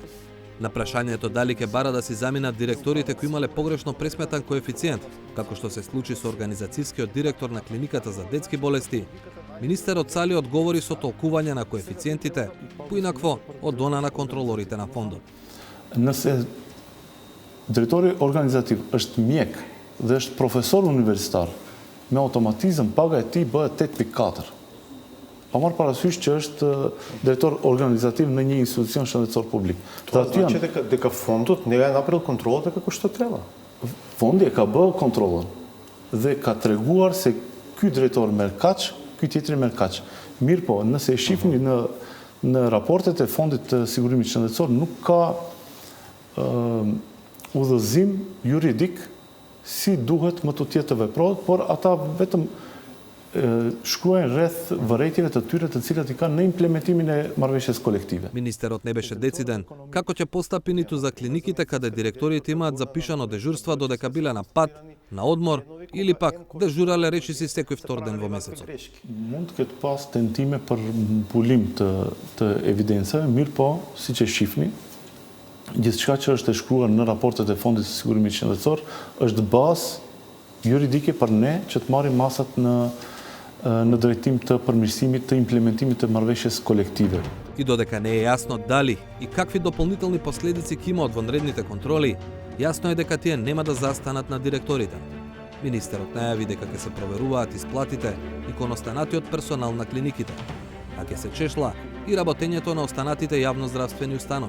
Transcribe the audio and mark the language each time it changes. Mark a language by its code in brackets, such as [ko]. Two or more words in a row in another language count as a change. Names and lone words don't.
[mk] На прашањето дали ќе бара да си заминат директорите кои имале погрешно пресметан коефициент, како што се случи со организацијскиот директор на клиниката за детски болести, министерот Сали одговори со толкување на коефициентите, поинакво од она на контролорите на фондот. [sq] Direktori organizativ është mjek dhe është profesor universitar, me automatizëm paga e tij bëhet 8.4. Pa marrë parasysh që është drejtor organizativ në një institucion shëndetësor publik. [mk] Това значи дека фондот не е направил контролата како што треба. [sq] Fondi e ka bërë kontrollën dhe ka treguar se ky drejtor merr kaq, ky tjetri merr kaq. Mirë po, nëse e shihni në raportet e Fondit të Sigurimit Shëndetësor nuk ka udhëzim juridik si duhet më të tjetë të veprohet, por ata vetëm shkruajnë rreth vërejtjeve të tyre të cilat i kanë në implementimin e marrëveshjes kolektive. [mk] Министерот не беше дециден како ќе постапи ниту за клиниките каде директорите имаат запишано дежурства додека биле на пат, на одмор или пак дежурале речиси секој втор ден во месецот. [sq] Mund të ketë pas tentime për mpulim të evidencave, mirë po, siç e shihni, gjithçka që është e shkruar në raportet e Fondit të Sigurimit Qendror është bazë juridike për ne që të marrim masat në drejtim të përmirësimit të implementimit të marrëveshjes kolektive. [mk] И додека не е јасно дали и какви дополнителни последици ќе има од вонредните контроли, јасно е дека тие нема да застанат на директорите. Министерот најави дека ќе се проверуваат исплатите и кон останатиот персонал на клиниките, а ќе се чешла и работењето на останатите јавноздравствени установи.